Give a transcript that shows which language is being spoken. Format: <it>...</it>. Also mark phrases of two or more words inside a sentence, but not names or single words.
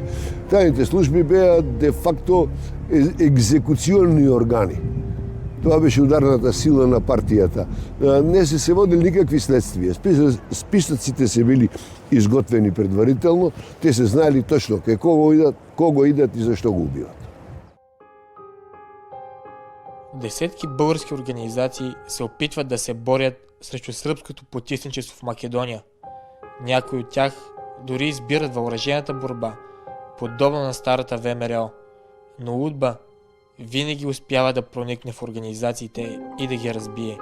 <mk>Тајните служби беа де факто екзекуционни органи. Тоа беше ударната сила на партијата. Не се водили никакви следствија. Списоците се били изготвени предварително, те се знаели точно кај кого идат и зашто го убиват.</mk> <bg>Десетки български организации се опитват да се борят срещу сръбското потисничество в Македония. Някои от тях дори избират въоръжената борба, подобно на старата ВМРО, но УДБА винаги успява да проникне в организациите и да ги разбие.</bg>